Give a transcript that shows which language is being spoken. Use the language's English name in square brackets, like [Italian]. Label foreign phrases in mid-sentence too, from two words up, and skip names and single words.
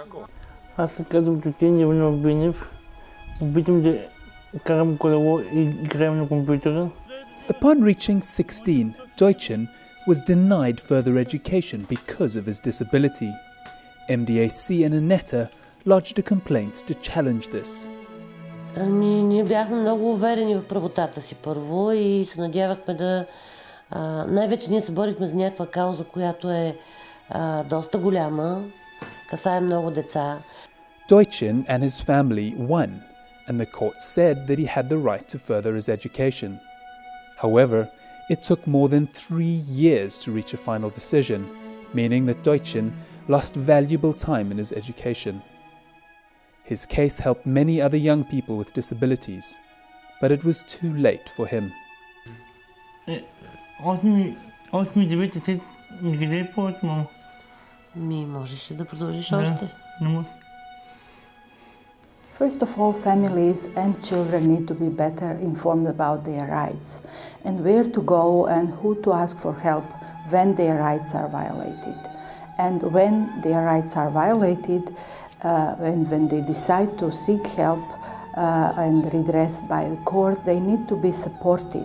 [English] Upon reaching 16, Deutschen was denied further education because of his disability. MDAC and Annetta lodged a complaint to challenge this. [Bulgarian] Ние бяхме много уверени в правотата си първо и се надявахме да... най-вече ние се борихме за някаква кауза, която е доста голяма, касае много деца. [English] Deutschen and his family won, and the court said that he had the right to further his education. However, it took more than 3 years to reach a final decision, meaning that Deutschen lost valuable time in his education. His case helped many other young people with disabilities, but it was too late for him. [Bulgarian] Можеше да продължиш още. [English] First of all, families and children need to be better informed about their rights and where to go and who to ask for help when their rights are violated. And when their rights are violated, when they decide to seek help and redress by the court, they need to be supported.